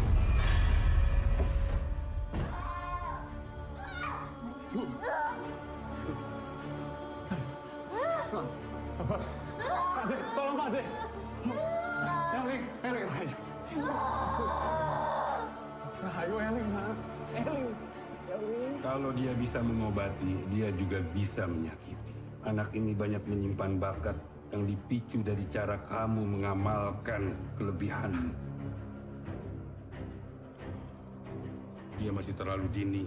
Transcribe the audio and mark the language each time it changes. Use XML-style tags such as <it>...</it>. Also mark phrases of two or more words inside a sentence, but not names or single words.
<id>Sabar. Pak De, tolong Pak De. Eling, Rahayu. Rahayu, Eling, nak. Eling. Kalau dia bisa mengobati, dia juga bisa menyakiti. Anak ini banyak menyimpan bakat yang dipicu dari cara kamu mengamalkan kelebihanmu. Dia masih terlalu dini.</id>